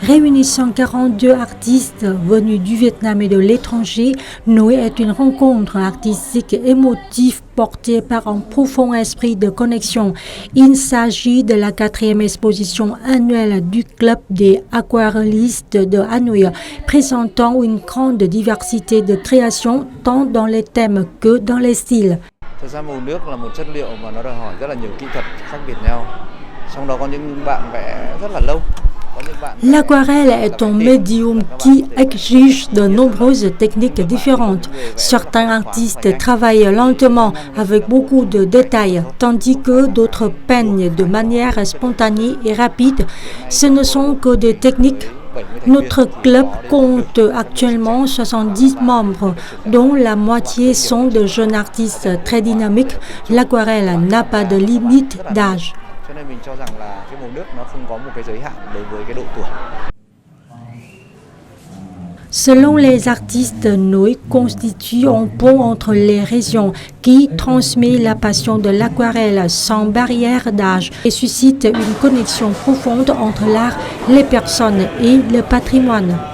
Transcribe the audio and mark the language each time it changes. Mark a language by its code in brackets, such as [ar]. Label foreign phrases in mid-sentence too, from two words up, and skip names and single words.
[fr] Réunissant 42 artistes venus du Vietnam et de l'étranger, Noi est une rencontre artistique émotive portée par un profond esprit de connexion. Il s'agit de la 4e exposition annuelle du Club des aquarellistes de Hanoï, présentant une grande diversité de créations tant dans les thèmes que dans les styles. [vi] Thực ra màu nước là một chất liệu mà nó đòi hỏi rất là nhiều kỹ thuật khác biệt nhau. Trong đó có những bạn vẽ rất là lâu. [fr] L'aquarelle est un médium qui exige de nombreuses techniques différentes. Certains artistes travaillent lentement avec beaucoup de détails, tandis que d'autres peignent de manière spontanée et rapide. Ce ne sont que des techniques. Notre club compte actuellement 70 membres, dont la moitié sont de jeunes artistes très dynamiques. L'aquarelle n'a pas de limite d'âge. [vi] Cho nên mình cho rằng là cái màu nước nó không có một cái giới hạn đối với cái độ tuổi. [fr] Selon les artistes, Noi constitue un pont entre les régions qui transmet la passion de l'aquarelle sans barrière d'âge et suscite une connexion profonde entre l'art, les personnes et le patrimoine.